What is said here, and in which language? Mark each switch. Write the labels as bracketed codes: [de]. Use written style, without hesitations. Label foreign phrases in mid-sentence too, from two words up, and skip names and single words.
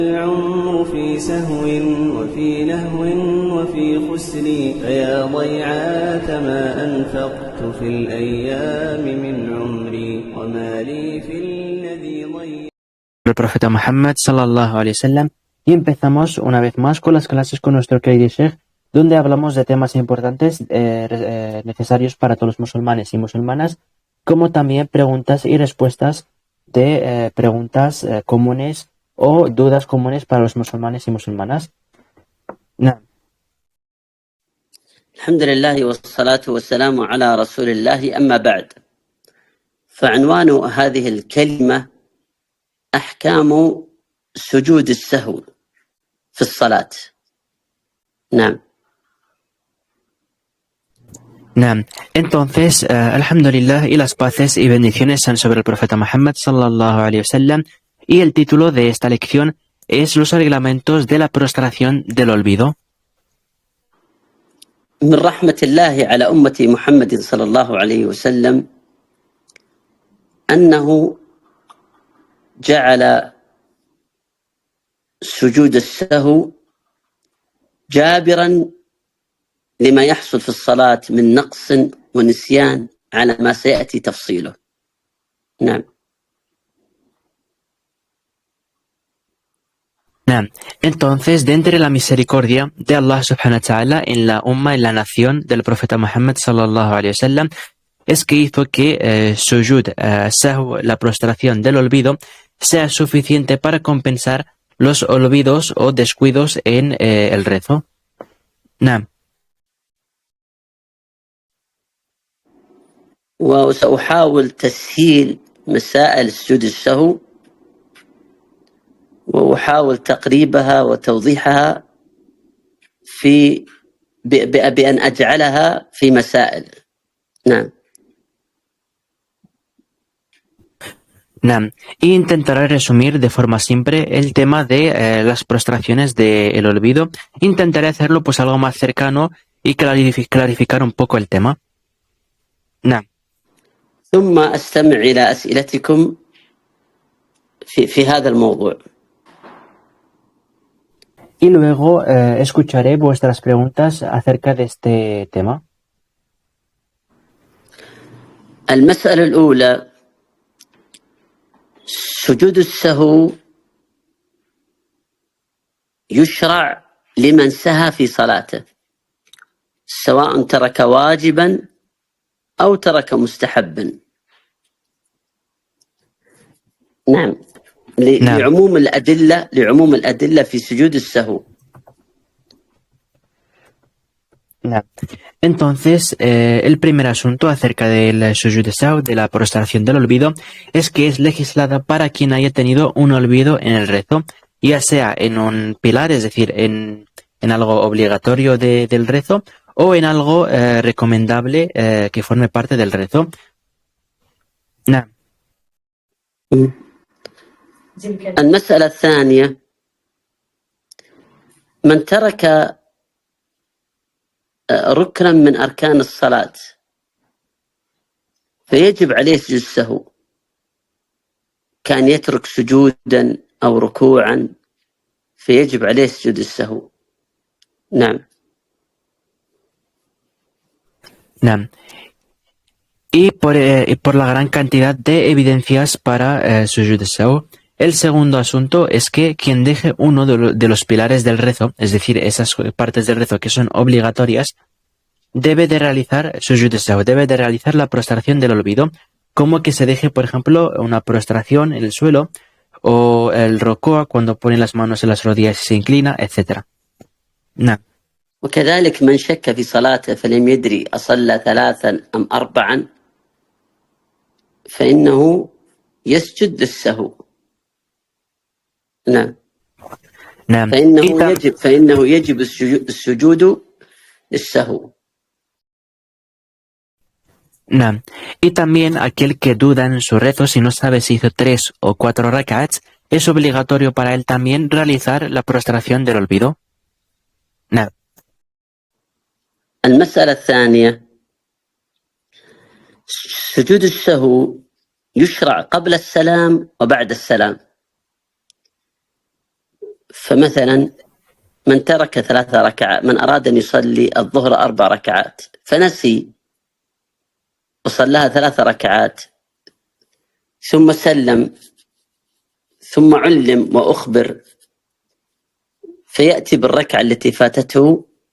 [ar] العمر في سهو وفي لهو وفي خسر فيا ضيعات ما أنفقت في الأيام من عمري وما لي في الذي ضيع. [es] El profeta Muhammad [ar] صلى الله عليه وسلم, [es] y empezamos una vez más con las clases con nuestro querido Sheikh, donde hablamos de temas importantes necesarios para todos los musulmanes y musulmanas, como también preguntas y respuestas de preguntas comunes o dudas comunes para los musulmanes y musulmanas. [ar] نعم. الحمد لله والصلاة والسلام على رسول الله. أما بعد، فعنوان هذه الكلمة أحكام سجود السهو في الصلاة. نعم. Naam. [es] Entonces, alhamdulillah, y las paces y bendiciones sean sobre el profeta Muhammad [ar] صلى الله عليه وسلم, [es] y el título de esta lección es los reglamentos de la prostración del olvido. [ar] من رحمة الله على أمة محمد صلى الله عليه وسلم أنه جعل سجود السهو جابرا لما يحصل في الصلاة من نقص ونسيان على ما سيأتي تفصيله. نعم. [es] Entonces, de entre la misericordia de Allah [ar] سبحانه وتعالى [es] en la umma, en la nación del profeta Muhammad [ar] صلى الله عليه وسلم, [es] es que hizo que [ar] سجود، سهو, [es] la prostración del olvido, sea suficiente para compensar los olvidos o descuidos en el rezo. [ar] Naam. وسأحاول تسهيل مسائل سجود السهو وأحاول تقريبها وتوضيحها بأن أجعلها في مسائل. نعم. Naam. [es] Y intentaré resumir de forma simple el tema de las prostraciones del olvido. Intentaré hacerlo pues algo más cercano y clarificar un poco el tema. [ar] Naam. ثم أستمع إلى أسئلتكم في هذا الموضوع. [es] Y luego escucharé vuestras preguntas acerca de este tema. [ar] المسألة الأولى: سجود السهو يشرع لمن سهى في صلاته، سواء ترك واجبا أو ترك مستحبا. نعم. لعموم الأدلة في سجود السهو. Naam. [es] Entonces, el primer asunto acerca del [ar] سجود سهو, [es] de la prostración del olvido, es que es legislada para quien haya tenido un olvido en el rezo, ya sea en un pilar, es decir, en algo obligatorio del rezo, o en algo recomendable que forme parte del rezo. [ar] Naam. المسألة الثانية: من ترك ركنا من أركان الصلاة فيجب عليه سجود السهو، كان يترك سجودا أو ركوعا فيجب عليه سجود السهو. نعم. Naam. [es] Y por la gran cantidad de evidencias para [ar] سجود سهو. [es] El segundo asunto es que quien deje uno de los pilares del rezo, es decir, esas partes del rezo que son obligatorias, debe de realizar [ar] سجود سهو, [es] debe de realizar la prostración del olvido, como que se deje, por ejemplo, una prostración en el suelo, o el rokoa cuando pone las manos en las rodillas y se inclina, etc. Nah. [ar] وكذلك من شك في صلاته فلم يدري أصلى 3 أم 4 فإنه يسجد للسهو. نعم. نعم. فإنه يجب السجود للسهو. Naam. [es] Y también aquel que duda en su rezo, si no sabe si hizo 3 o 4 rak'ats, es obligatorio para él también realizar la prostración del olvido. [ar] Naam. المسألة الثانية: سجود السهو يشرع قبل السلام وبعد السلام. فمثلا من ترك 3 ركعات، من أراد أن يصلي الظهر 4 ركعات فنسي وصلىها 3 ركعات ثم سلم ثم علم وأخبر فيأتي بالركعة التي فاتته،